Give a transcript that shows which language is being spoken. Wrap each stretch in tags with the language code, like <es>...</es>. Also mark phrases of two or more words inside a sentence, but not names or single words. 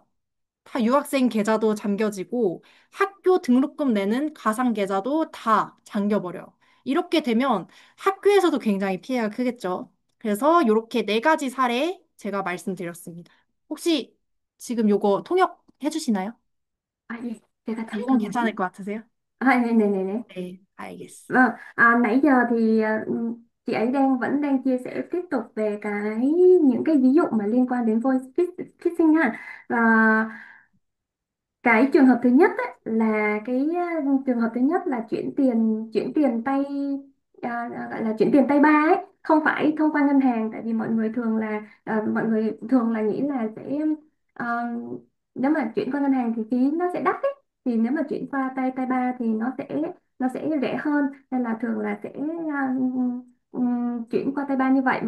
<ko>다 유학생 계좌도 잠겨지고 학교 등록금 내는 가상 계좌도 다 잠겨버려요. 이렇게 되면 학교에서도 굉장히 피해가 크겠죠. 그래서 이렇게 네 가지 사례 제가 말씀드렸습니다. 혹시 지금 요거 통역해 주시나요?</ko> <vi>À, gì? Để</vi> <ko>이건 잠깐만요. 괜찮을 것 같으세요? 네네네네. 네, 알겠습니다.</ko> <vi>Vâng, nãy giờ thì chị ấy vẫn đang chia sẻ tiếp tục về những cái ví dụ mà liên quan đến</vi> <en>voice phishing</en> <vi>ha. Và cái trường hợp thứ nhất ấy, là trường hợp thứ nhất là chuyển tiền tay, gọi là chuyển tiền tay ba ấy, không phải thông qua ngân hàng, tại vì mọi người thường là nghĩ là sẽ à, nếu mà chuyển qua ngân hàng thì phí nó sẽ đắt ấy, thì nếu mà chuyển qua tay tay ba thì nó sẽ rẻ hơn, nên là thường là sẽ à, chuyển qua tay ba như vậy.</vi>